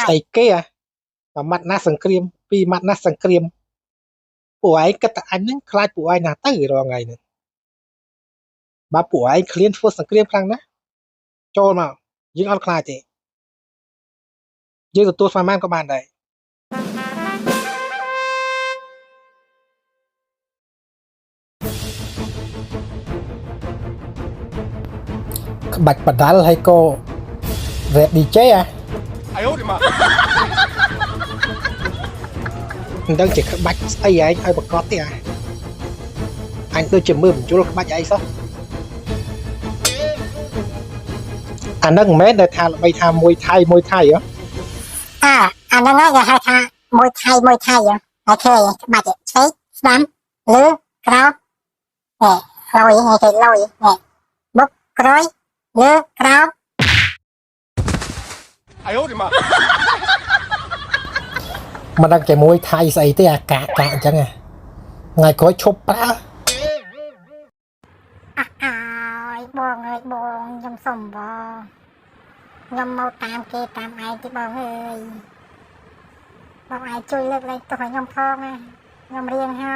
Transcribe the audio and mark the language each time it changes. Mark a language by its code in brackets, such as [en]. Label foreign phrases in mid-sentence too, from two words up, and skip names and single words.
[km] ស្អីគេមួយម៉ាត់ណាសង្គ្រាមពីរម៉ាត់ណាសង្គ្រាមពួកឯងគិតតែអញហ្នឹងខ្លាចពួកឯងណាទៅរាល់ថ្ងៃហ្នឹងបើពួកឯងឃ្លានធ្វើសង្គ្រាមខ្លាំងណាស់ចូលមកយើងអត់ខ្លាចទេយើងទទួលស្មានបានក៏បានដែរក្បាច់បដាល់ហើយក៏ [en] rap DJ [zh] 哎呦我的妈！ [km] មិនដឹងជាក្បាច់ស្អីឯងឲ្យប្រកបទេអញដូចជាមើលបញ្ជុលក្បាច់ឯងសោះអានឹងមិនមែនដែលថាល្បីថាមួយថៃហ៎ អាហ្នឹងហើយគេហៅថាមួយថៃហើយឃើញច្បាច់ឆ្វេងស្ដាំលើក្រោមលយគេលយបុកក្រោយលើក្រោម [zh] 哎呦我的妈！ [km] មិនដឹងតែមួយថៃស្អីទេអាកាអញ្ចឹងថ្ងៃក្រោយឈប់ប្រើ អើយបងអើយបងខ្ញុំសុំបងខ្ញុំមកតាមគេតាមឯងទីបងអើយបងឯងជួយលើកលែងទោសឲ្យខ្ញុំផងណាខ្ញុំរៀងហើយ